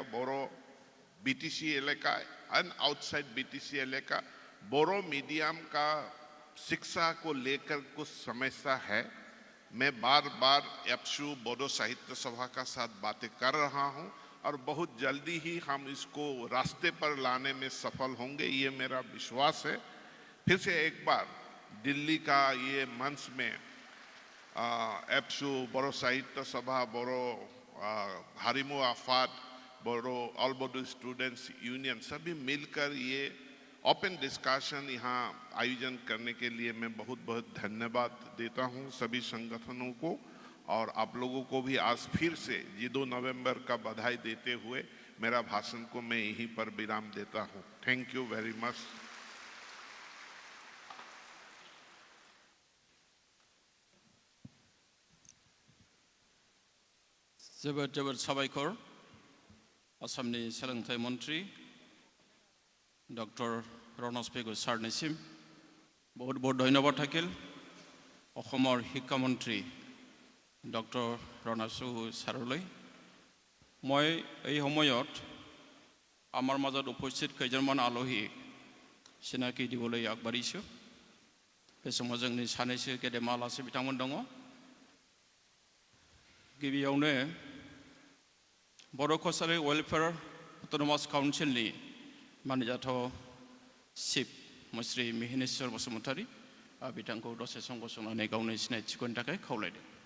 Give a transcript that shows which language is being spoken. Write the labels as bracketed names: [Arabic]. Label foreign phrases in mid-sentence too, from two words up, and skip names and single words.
[Hindi] बोरो बीटीसी इलाका [English] and outside [Hindi] बीटीसी इलाका बोरो मीडियम का शिक्षा को लेकर कुछ समस्या है। मैं बार बार एप्सू बोडो साहित्य सभा का साथ बातें कर रहा हूं, और बहुत जल्दी ही हम इसको रास्ते पर लाने में सफल होंगे, ये मेरा विश्वास है। फिर से एक बार दिल्ली का ये मंच में एप्सू बोडो साहित्य सभा, बोरो हारिमु आफाद, बोरो ऑल बोडो स्टूडेंट्स यूनियन सभी मिलकर ये [English] open discussion [Hindi] यहाँ आयोजन करने के लिए मैं बहुत बहुत धन्यवाद देता हूँ सभी संगठनों को, और आप लोगों को भी आज फिर से ये 2 नवंबर का बधाई देते हुए मेरा भाषण को मैं यहीं पर विराम देता हूँ। [English] thank you very much. [Bodo] जोबोद जोबोद साबायखर आसामनि सोलोंथाइ मन्त्री डक्टर रनज पेगु सारनिसिम [Hindi] बहुत बहुत धन्यवाद [Bodo] থাকিল। [Assamese] অসমৰ শিক্ষামন্ত্ৰী ডক্টৰ ৰণাজ পেগু ছাৰলৈ মই এই সময়ত আমাৰ মাজত উপস্থিত কেইজনমান আলহী চিনাকি দিবলৈ আগবাঢ়িছোঁ। [Bodo] बे समाव जोंनि सानैसो गेदेमा आलासि बिथांमोन दङ। गिबियावनो बर' कसारि वेलफेयार अट'नमास काउन्सिलनि मानिजाथाव चिफ मुस्रि मिहिनेश्वर बसुमतारी बिथांखौ दसे सम गसंनानै गावनि सिनायथिखौ होनो थाखाय खावलायदों।